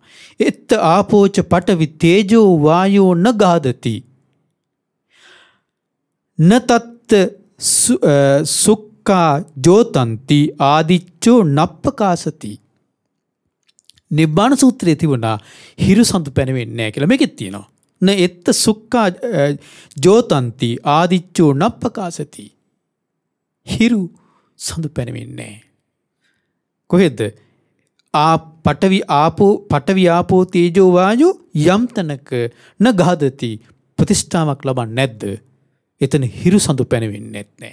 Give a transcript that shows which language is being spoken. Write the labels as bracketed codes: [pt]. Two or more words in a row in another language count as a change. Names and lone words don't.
[pi] එත්ත ආපෝච පඨවි තේජෝ වායෝ නගහදති. නතත් සුක්ඛා ජෝතන්ති ආදිච්චෝ නප්පකාසති. [si] නිබ්බාන සූත්‍රයේ තිබුණා හිරු සඳු පැනවෙන්නේ නැහැ කියලා මේකෙත් තියෙනවා. [pi] න එත්ත සුක්ඛා ජෝතන්ති ආදිච්චෝ නප්පකාසති. [si] හිරු සඳු පැනවෙන්නේ නැහැ. කොහෙද? [pi] පඨවි ආපෝ තේජෝ වායෝ [si] යම් තනක නගහදති ප්‍රතිෂ්ඨාවක් ලබන්නේ නැද්ද? එතන හිරු සඳු පැනවෙන්නේ නැහැ.